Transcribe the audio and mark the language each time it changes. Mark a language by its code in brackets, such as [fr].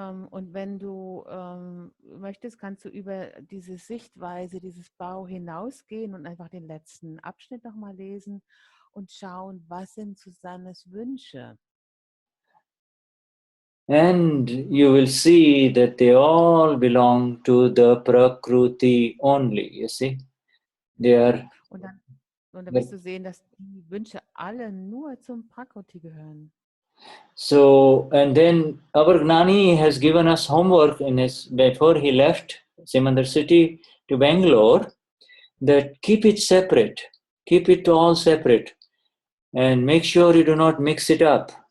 [de] Und wenn du möchtest, kannst du über diese Sichtweise, dieses Bhaav hinausgehen und einfach den letzten Abschnitt nochmal lesen und schauen, was sind Susannes Wünsche. [en] And you will see that they all belong to the Prakruti only, you see. They are. [de] Und dann wirst du sehen, dass die Wünsche alle nur zum Prakruti gehören. [en] So, and then our Gnani has given us homework before he left Simandar city to Bangalore, that keep it separate, keep it all separate, and make sure you do not mix it up.